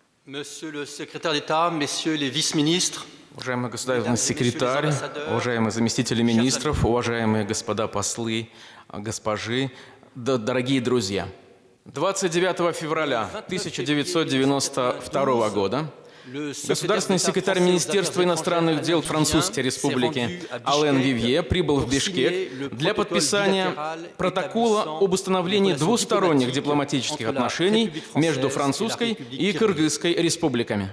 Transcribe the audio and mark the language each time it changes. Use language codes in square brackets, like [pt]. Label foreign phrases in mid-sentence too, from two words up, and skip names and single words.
[fr] Monsieur le secrétaire d'État, messieurs les vice-ministres, [ru] уважаемый государственный секретарь, уважаемые заместители министров, уважаемые господа послы, госпожи, дорогие друзья. 29 февраля 1992 года государственный секретарь Министерства иностранных дел Французской Республики Ален Вивье прибыл в Бишкек для подписания протокола об установлении двусторонних дипломатических отношений между Французской и Кыргызской республиками.